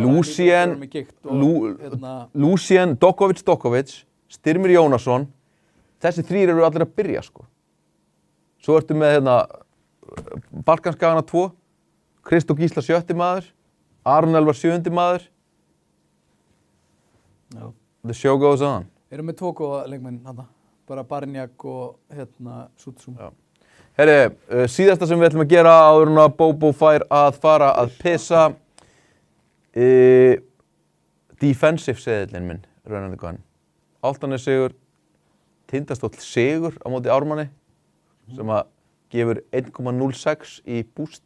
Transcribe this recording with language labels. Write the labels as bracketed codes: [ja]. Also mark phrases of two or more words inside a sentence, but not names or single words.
[is] Lucian, Dokovic, Styrmir Jónasson, þessi 3 eru allir að byrja, sko. Svo ertu með, Balkanskagana 2, Kristó Gísla 7. maður, Aron Elvar 7. maður. Já. [en] The show goes on. [is] Erum með 2 góða leikmenn, bara Barnjak og Sutsum. Já. Herri, síðasta sem við ætlum að gera áður en að Bobo fær að fara að pissa. Defensive seðillinn minn, raunandi góðan. Álftanes sigur, Tindastóll sigur á móti Ármanni, sem að gefur 1,06 í boost.